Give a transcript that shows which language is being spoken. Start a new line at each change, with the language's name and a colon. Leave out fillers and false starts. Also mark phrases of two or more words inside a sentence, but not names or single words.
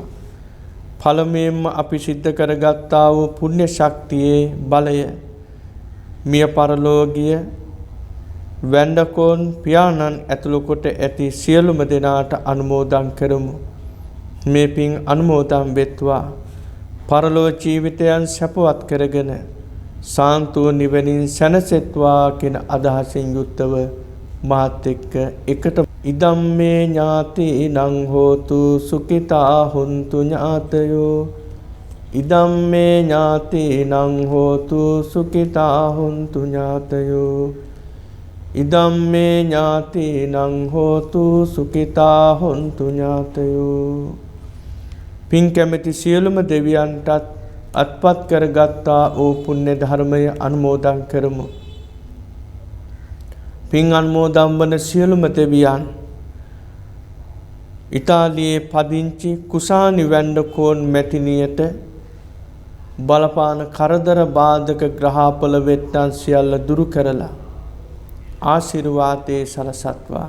Sinhala: පළමුවෙන්ම අපි සිද්ධ කරගත්තා වූ පුණ්‍ය ශක්තියේ බලය මිය පරලෝකීය වැන්ඩකෝන් පියාණන් ඇතුළු කොට ඇති සියලුම දෙනාට අනුමෝදන් කරමු. මේ පින් අනුමෝදන් වෙත්වා පරලොව ජීවිතයන් සැපවත් කරගෙන සාන්තුව නිවනින් සැනසෙත්වා කියන අදහසින් යුක්තව මාත් එක්ක එකට
Pali: ඉදම්මේ ඥාතිනං හෝතු සුඛිතා හුන්තු ඥාතයෝ ඉදම්මේ ඥාතිනං හෝතු සුඛිතා හුන්තු ඥාතයෝ ඉදම්මේ ඥාතිනං හෝතු සුඛිතා හුන්තු ඥාතයෝ
Sinhala: පින් කැමැති සියලුම දෙවියන්ටත් අත්පත් කරගත්තා වූ පුණ්‍ය ධර්මය අනුමෝදන් කරමු. පින් අනුමෝදන් වන සියලුම දෙවියන් ඉතාලියේ පදිංචි කුසානි වැන්ඩකෝන් මැතිනියට බලපාන කරදර බාධක ග්‍රහපල වෙත්තන් සියල්ල දුරු කරලා ආශිර්වාදේ සලසත්වා.